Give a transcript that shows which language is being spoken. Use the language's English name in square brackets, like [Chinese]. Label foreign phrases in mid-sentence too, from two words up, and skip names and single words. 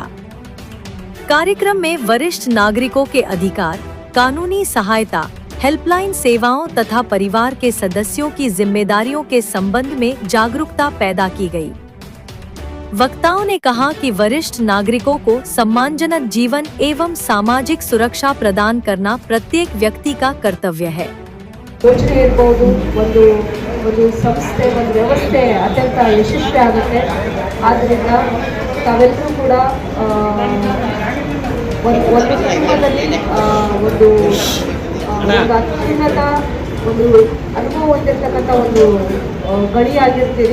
[Hindi] कार्यक्रम में वरिष्ठ नागरिकों के अधिकार, कानूनी सहायता, हेल्पलाइन सेवाओं तथा परिवार के सदस्यों की जिम्मेदारियों के संबंध में जागरूकता पैदा की गई। वक्ताओं ने कहा कि वरिष्ठ नागरिकों को सम्मानजनक जीवन एवं सामाजिक सुरक्षा प्रदान करना प्रत्येक व्यक्ति का कर्तव्य है। [Kannada] ಯೋಚನೆ ಇರ್ಬೋದು, ಒಂದು ಸಂಸ್ಥೆ, ಒಂದು ವ್ಯವಸ್ಥೆ ಅತ್ಯಂತ ಯಶಸ್ವಿ ಆಗುತ್ತೆ. ಆದ್ದರಿಂದ ತಾವೆಲ್ಲರೂ ಕೂಡ ಒಂದು ಕುಟುಂಬದಲ್ಲಿ ಒಂದು ಅತ್ಯುನ್ನತ ಒಂದು ಅನುಭವ ಹೊಂದಿರತಕ್ಕಂಥ ಒಂದು ಗಣಿಯಾಗಿರ್ತೀರಿ.